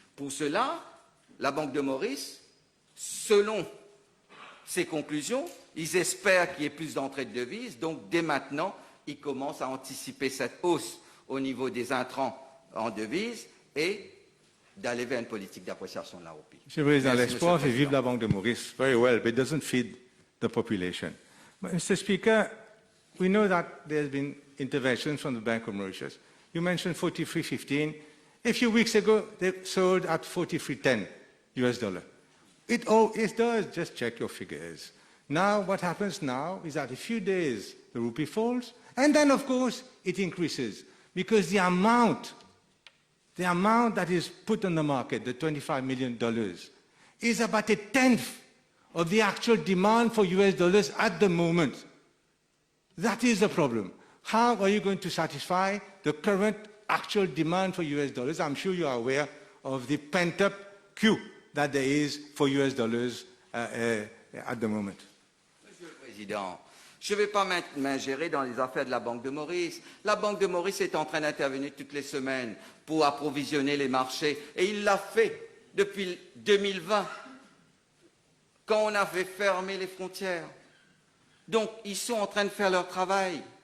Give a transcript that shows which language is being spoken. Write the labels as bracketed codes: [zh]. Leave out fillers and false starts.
[fr] Pour cela, la Banque de Maurice, selon ses conclusions, ils espèrent qu'il y ait plus d'entrées de devises, donc dès maintenant, ils commencent à anticiper cette hausse au niveau des intrants en devises et d'aller vers une politique d'appréciation de la roupie. Monsieur le Président, l'espoir fait vivre la Banque de Maurice. [en] Very well, but it doesn't feed the population. But, Mr. Speaker, we know that there's been interventions from the Bank of Mauritius. You mentioned 43.15. A few weeks ago, they sold at 43.10 US dollar. It does. Just check your figures. Now, what happens now is that a few days, the rupee falls, and then, of course, it increases because the amount that is put on the market, the $25 million, is about 1/10 of the actual demand for US dollars at the moment. That is the problem. How are you going to satisfy the current actual demand for US dollars? I'm sure you are aware of the pent-up queue that there is for US dollars at the moment. [fr] Monsieur le Président, je ne vais pas m'ingérer dans les affaires de la Banque de Maurice. La Banque de Maurice est en train d'intervenir toutes les semaines pour approvisionner les marchés et il l'a fait depuis 2020. quand on avait fermé les frontières. Donc, ils sont en train de faire leur travail.